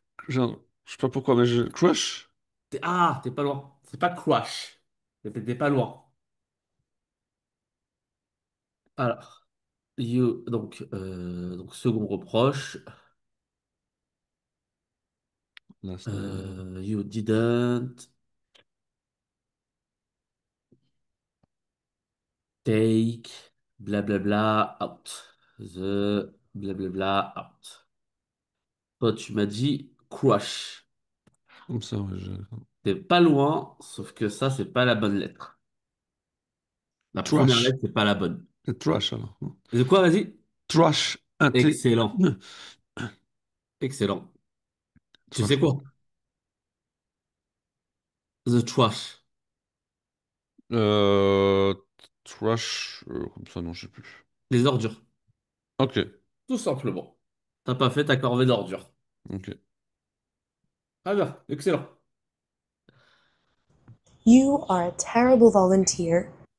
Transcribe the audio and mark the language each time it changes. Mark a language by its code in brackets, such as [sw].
[fr] genre, je sais pas pourquoi, mais Crush? Ah, t'es pas loin. C'est pas crash. T'es pas loin. Alors, donc second reproche. [en] Last night. You didn't take blablabla out. The blablabla out. [fr] Toi, tu m'as dit crush. Comme ça, ouais. T'es pas loin, sauf que ça, c'est pas la bonne lettre. La première [en] Trash. [fr] lettre, c'est pas la bonne. C'est trash, alors. De quoi, vas-y? [en] Trash. [fr] Excellent. Excellent. Tu sais Trash, ouais. quoi? [en] The trash. [fr] Euh, Trash. Comme ça, non, je sais plus. Les ordures. Ok. Tout simplement. T'as pas fait ta corvée d'ordures. Ok. Ah bien, excellent. [en] You are a terrible volunteer.